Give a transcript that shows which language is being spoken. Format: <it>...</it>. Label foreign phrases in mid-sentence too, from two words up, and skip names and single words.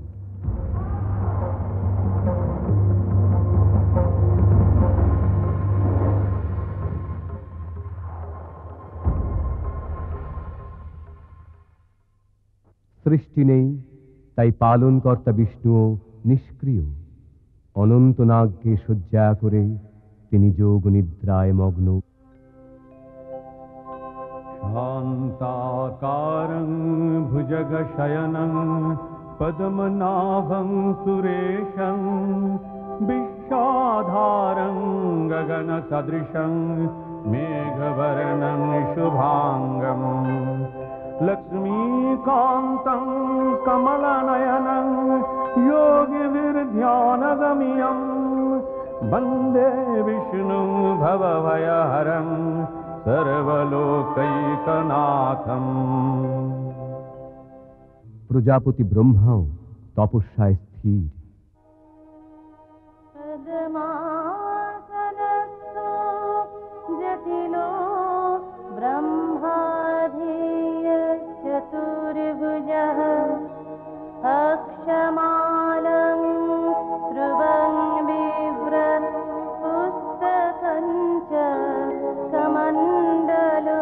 <bn>সৃষ্টি নেই, তাই পালনকর্তা বিষ্ণুও নিষ্ক্রিয়। অনন্ত নাগকে শয্যা করে তিনি যোগ নিদ্রায় মগ্ন।</bn> <sa>शान्ताकारं भुजगशयनं पद्मनाभं सुरेशं विश्वाधारं गगनसदृशं मेघवर्णं शुभाङ्गं लक्ष्मीकान्तं कमलनयनं योगिभिर्ध्यानगम्यं वन्दे विष्णुं भवभयहरं सर्वलोकैकनाथम्।</sa> <bn>প্রজাপতি ব্রহ্মাও তপস্যায় স্থির।</bn> <sa>পদ্মাসনস্থো জটিলো ব্রহ্মাধিচতুর্ভুজः অক্ষমালং শ্রুবং বিভ্রৎ পুস্তকং চ কমণ্ডলম।</sa>